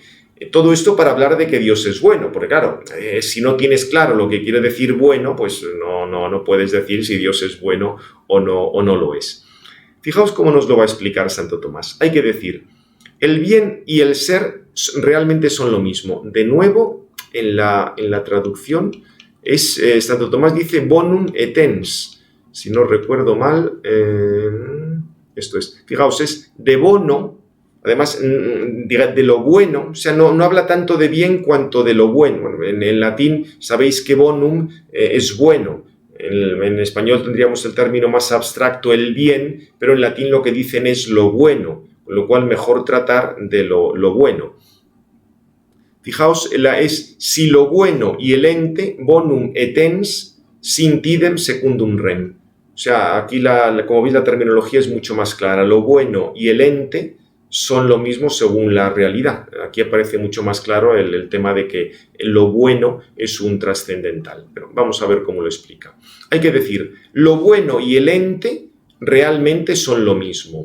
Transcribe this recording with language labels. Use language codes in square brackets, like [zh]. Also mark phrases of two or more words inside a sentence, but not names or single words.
[es] Todo esto para hablar de que Dios es bueno, porque claro, si no tienes claro lo que quiere decir bueno, pues no puedes decir si Dios es bueno o no lo es. Fijaos cómo nos lo va a explicar Santo Tomás. Hay que decir, el bien y el ser realmente son lo mismo. De nuevo, en la traducción, Santo Tomás dice [la] bonum et ens. [es] Si no recuerdo mal, esto es, fijaos, es [la] de bono, [es] además de lo bueno, o sea, no habla tanto de bien cuanto de lo bueno. Bueno, en latín sabéis que bonum es bueno. En español tendríamos el término más abstracto, el bien, pero en latín lo que dicen es lo bueno, con lo cual mejor tratar de lo bueno. Fijaos, es si lo bueno y el ente, [la] bonum et ens, sintidem secundum rem. [es] O sea, aquí, como veis, la terminología es mucho más clara. Lo bueno y el ente son lo mismo según la realidad. Aquí aparece mucho más claro el tema de que lo bueno es un trascendental. Pero vamos a ver cómo lo explica. Hay que decir, lo bueno y el ente realmente son lo mismo.